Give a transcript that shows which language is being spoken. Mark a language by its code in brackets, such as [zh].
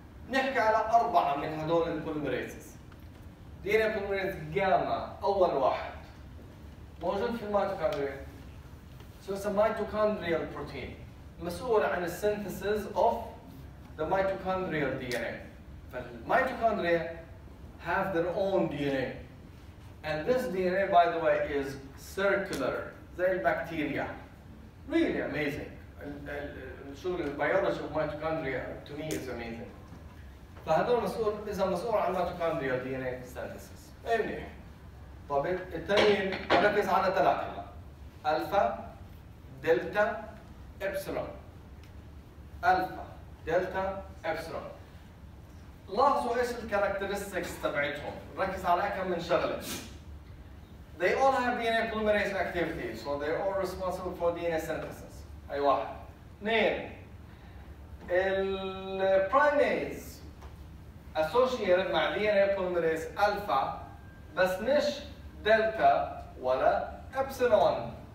[ar] نحكي على 4 من هدول البوليميريزز. دي ان اي بوليميريز جاما اول واحد موجود في الميتوكوندريا، اسمه ميتوكوندريال بروتين، مسؤول عن السينثيسيس اوف [en] the mitochondrial DNA. [ar] فالميتوكوندريا [en] have their own DNA. And this DNA, by the way, is circular, [ar] زي البكتيريا. [en] Really amazing. [ar] الشغل البيولوجي [en] of mitochondria to me is amazing. [ar] فهذول مسؤول عن mitochondrial DNA synthesis. ايه منيح. طب التانيين نركز على 3 الفا، دلتا، ابسلون. الفا، دلتا، ابسلون. لاحظوا ايش الكاركترستكس تبعتهم، ركز على كم من شغله. [en] They all have DNA polymerase activity, so they're all responsible for DNA synthesis. [ar] أي واحد. 2 البرايميز associated مع DNA polymerase alpha بس مش دلتا ولا ابسلون.